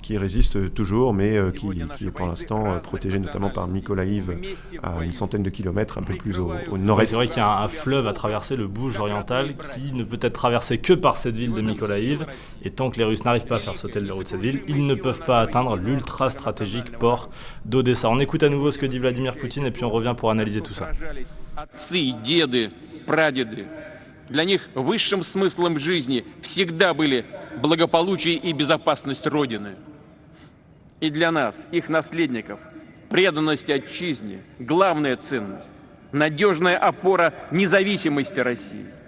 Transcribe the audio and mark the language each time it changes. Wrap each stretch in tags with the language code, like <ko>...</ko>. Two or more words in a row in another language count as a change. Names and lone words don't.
<fr>Qui résiste toujours, mais qui est pour l'instant protégé notamment par Mykolaïv à une centaine de kilomètres, un peu plus au nord-est. Ouais, c'est vrai qu'il y a un fleuve à traverser, le Bouge oriental, qui ne peut être traversé que par cette ville de Mykolaïv. Et tant que les Russes n'arrivent pas à faire sauter le verrou de cette ville, ils ne peuvent pas atteindre l'ultra stratégique port d'Odessa. On écoute à nouveau ce que dit Vladimir Poutine et puis on revient pour analyser tout ça.</fr> <ru>Отцы, деды, прадеды. Для них высшим смыслом жизни всегда были благополучие и безопасность Родины. И для нас, их наследников, преданность отчизне – главная ценность, надежная опора независимости России.</ru>